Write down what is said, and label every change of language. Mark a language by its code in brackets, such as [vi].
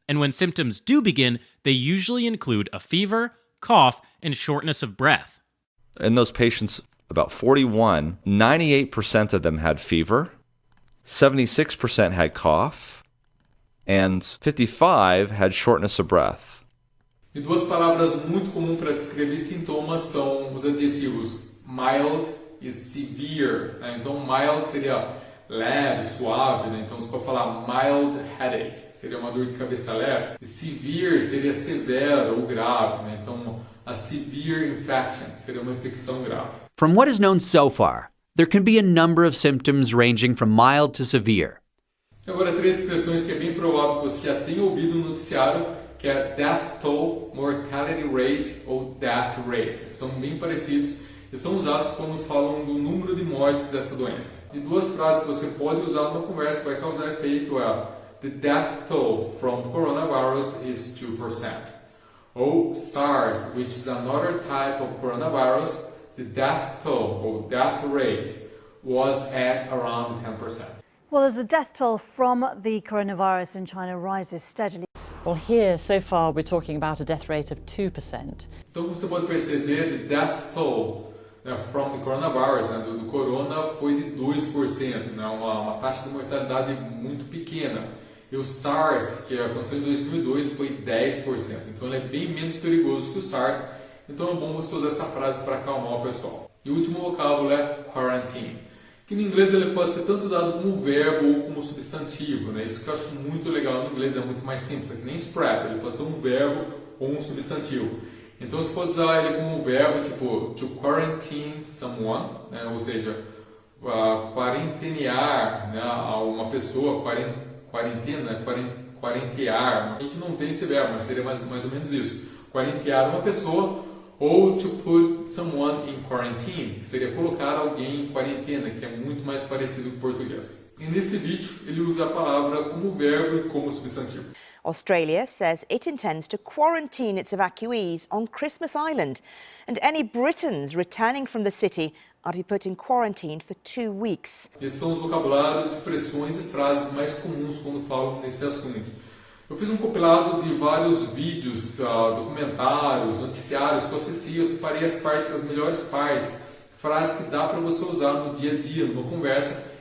[en] And when symptoms do begin, they usually include a fever, cough, and shortness of breath. In those patients, about 41, 98% of them had fever, 76% had cough, and 55 had shortness of breath. [pt] E duas palavras muito comuns para descrever sintomas são os adjetivos mild e severe, né? Então mild seria leve, suave, né? Então você pode falar [en] mild headache, [pt] seria uma dor de cabeça leve. E severe seria severo ou grave, né? Então [en] a severe infection [pt] seria uma infecção grave. [en] From what is known so far, there can be a number of symptoms ranging from mild to severe. [pt] Agora 3 expressões que é bem provável que você já tenha ouvido no noticiário, que é death toll, mortality rate ou death rate. São bem parecidos e são usados quando falam do número de mortes dessa doença. E 2 frases que você pode usar numa conversa que vai causar efeito é [en] the death toll from coronavirus is 2%. Ou SARS, which is another type of coronavirus, the death toll or death rate was at around 10%. Well, as the death toll from the coronavirus in China rises steadily. Well, here, so far, we're talking about a death rate of 2%. [pt] Então, como você pode perceber, [en] the death toll from the coronavirus, [pt] né, do corona, foi de 2%, né, uma taxa de mortalidade muito pequena. E o SARS, que aconteceu em 2002, foi 10%. Então, ele é bem menos perigoso que o SARS. Então, é bom você usar essa frase para acalmar o pessoal. E o último vocábulo é quarantine, que no inglês ele pode ser tanto usado como verbo ou como substantivo, né? Isso que eu acho muito legal no inglês, é muito mais simples, é que nem spread, ele pode ser um verbo ou um substantivo. Então você pode usar ele como verbo, tipo [en] to quarantine someone, [pt] né? Ou seja, quarentenear, né? Uma pessoa, quarentena, quarentear. A gente não tem esse verbo, mas seria mais ou menos isso. Quarentear uma pessoa. Ou [en] to put someone in quarantine, [pt] que seria colocar alguém em quarentena, que é muito mais parecido com o português. E nesse vídeo ele usa a palavra como verbo e como substantivo. [en] Australia says it intends to quarantine its evacuees on Christmas Island, and any Britons returning from the city are to be put in quarantine for 2 weeks. [pt] Esses são os vocabulários, expressões e frases mais comuns quando falam nesse assunto. Eu fiz um compilado de vários vídeos, documentários, noticiários que eu assisti, eu separei as melhores partes, frases que dá para você usar no dia a dia, numa conversa.